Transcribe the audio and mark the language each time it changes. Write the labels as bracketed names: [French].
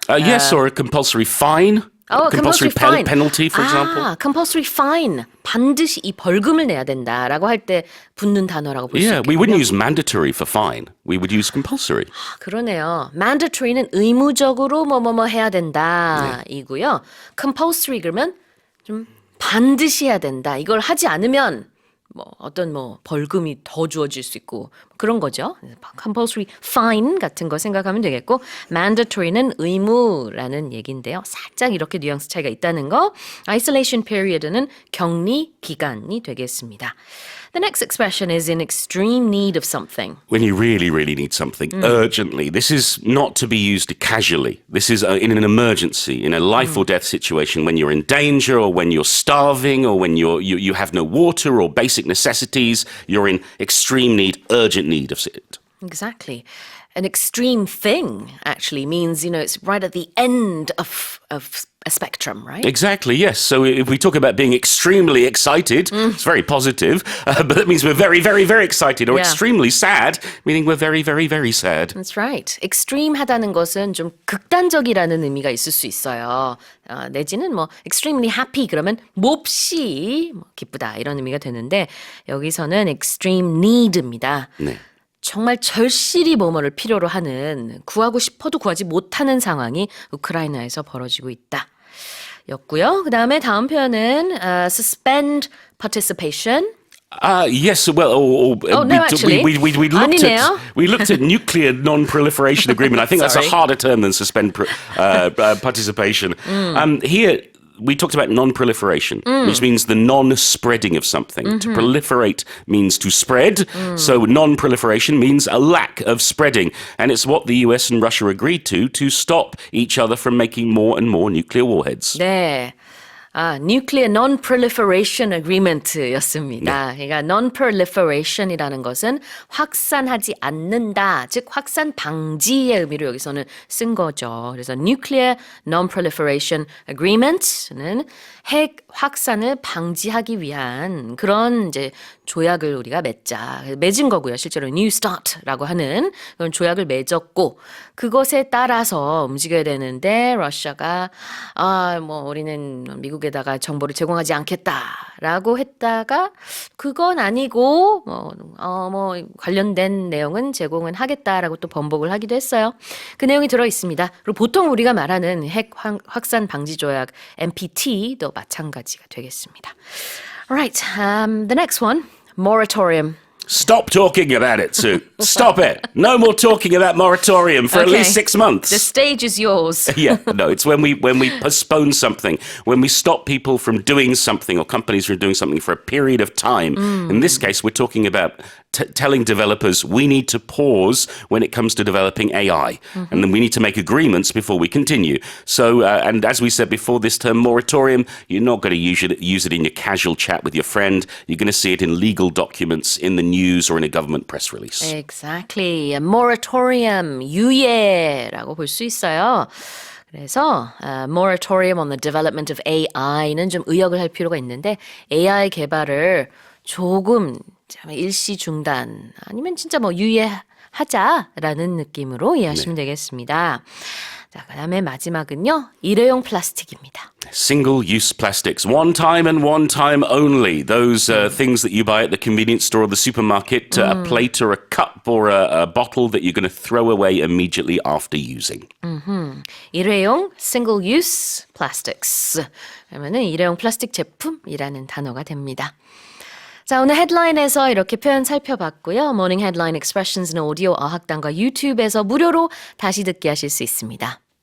[English] Yes, or a compulsory fine. compulsory fine. Penalty, for example. compulsory fine. [Korean] 반드시 이 벌금을 내야 된다라고 할 때 붙는 단어라고 볼 수 [English] Yeah, [Korean] 있겠네요. [English] we wouldn't use mandatory for fine. We would use compulsory. [Korean] 그러네요. mandatory는 의무적으로 뭐뭐뭐 해야 된다 이고요. compulsory 그러면 좀 반드시 해야 된다. 이걸 하지 않으면 뭐 어떤 뭐 벌금이 더 주어질 수 있고 그런 거죠. [English] compulsory fine [Korean] 같은 거 생각하면 되겠고 mandatory는 의무라는 얘기인데요. 살짝 이렇게 뉘앙스 차이가 있다는 거. [English] isolation period [Korean] 는 격리 기간이 되겠습니다. [English] The next expression is in extreme need of something. When you really, really need something urgently. This is not to be used casually. This is in an emergency, in a life or death situation, when you're in danger or when you're starving or when you have no water or basic necessities. You're in extreme need, urgent need of it. Exactly. An extreme thing actually means, it's right at the end of a spectrum, right? Exactly, yes. So if we talk about being extremely excited, it's very positive, but that means we're very, very, very excited. Or Yeah. extremely sad, meaning we're very, very, very sad. That's right. [Korean] extreme하다는 것은 좀 극단적이라는 의미가 있을 수 있어요. 내지는 뭐 [English] extremely happy [Korean] 그러면 몹시 기쁘다 이런 의미가 되는데 여기서는 [English] extreme need [Korean] 입니다. 네. 정말 절실히 뭐뭐를 필요로 하는 구하고 싶어도 구하지 못하는 상황이 우크라이나에서 벌어지고 있다. 였고요. 그다음에 다음 표현은 [English] suspend participation. Yes, well, no, actually. we [Korean] 아니네요. [English] looked at nuclear non-proliferation agreement. I think that's a Sorry. harder term than suspend participation. Here, we talked about non-proliferation, which means the non-spreading of something. To proliferate means to spread, so non-proliferation means a lack of spreading. And it's what the US and Russia agreed to stop each other from making more and more nuclear warheads. [Korean] 네. Nuclear Non-Proliferation Agreement였습니다. 그러니까 Non-Proliferation이라는 것은 확산하지 않는다, 즉 확산 방지의 의미로 여기서는 쓴 거죠. 그래서 Nuclear Non-Proliferation Agreement는 핵 확산을 방지하기 위한 그런 이제 조약을 우리가 맺은 거고요. 실제로 New START라고 하는 그런 조약을 맺었고 그것에 따라서 움직여야 되는데 러시아가 우리는 미국에다가 정보를 제공하지 않겠다라고 했다가 그건 아니고 관련된 내용은 제공은 하겠다라고 또 번복을 하기도 했어요. 그 내용이 들어 있습니다. 그리고 보통 우리가 말하는 핵 확산 방지 조약 NPT도 마찬가지가 되겠습니다. [English] Alright, the next one, moratorium. Stop talking about it, Sue. Stop it. No more talking about moratorium for at Okay. least 6 months. The stage is yours. Yeah, no, it's when we postpone something, when we stop people from doing something or companies from doing something for a period of time. In this case, we're talking about telling developers we need to pause when it comes to developing AI, and then we need to make agreements before we continue. So, and as we said before, this term moratorium, you're not going to use it in your casual chat with your friend. You're going to see it in legal documents, in the news, or in a government press release. Exactly. [Korean] moratorium, 유예라고 볼 수 있어요. 그래서 [English] moratorium on the development of AI [Korean] 는 좀 의역을 할 필요가 있는데 AI 개발을 조금 일시 중단 아니면 진짜 뭐 유예하자라는 느낌으로 이해하시면 되겠습니다. 자, 그다음에 마지막은요. 일회용 플라스틱입니다. [English] Single-use plastics, one time and one time only. Those things that you buy at the convenience store or the supermarket, a plate or a cup or a bottle that you're going to throw away immediately after using. [Korean] 일회용 [English] single-use plastics. [Korean] 그러면은 일회용 플라스틱 제품이라는 단어가 됩니다. 자, 오늘 헤드라인에서 이렇게 표현 살펴봤고요. 모닝 헤드라인 expressions는 오디오 어학당과 유튜브에서 무료로 다시 듣기 하실 수 있습니다.